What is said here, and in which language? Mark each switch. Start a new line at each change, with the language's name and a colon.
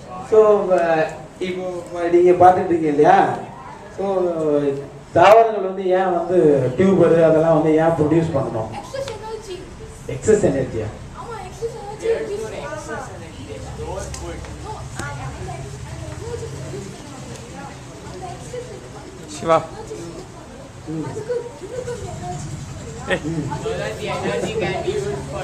Tamil: So இப்போ நீங்கள் பார்த்துட்டு இருக்கீங்க இல்லையா? ஸோ தாவரங்கள் வந்து ஏன் வந்து டியூபர் அதெல்லாம் வந்து ஏன் ப்ரொடியூஸ் பண்ணணும்?
English: Excess energy.
Tamil: எக்ஸஸ் எனர்ஜியா? ஆமா,
English: excess energy. There's no excess energy. They store food. No, and the energy produce
Tamil: பண்ணுவாங்க. அந்த excess சிவா அதுக்கு இன்னும் energy.
English: So that the energy can be used for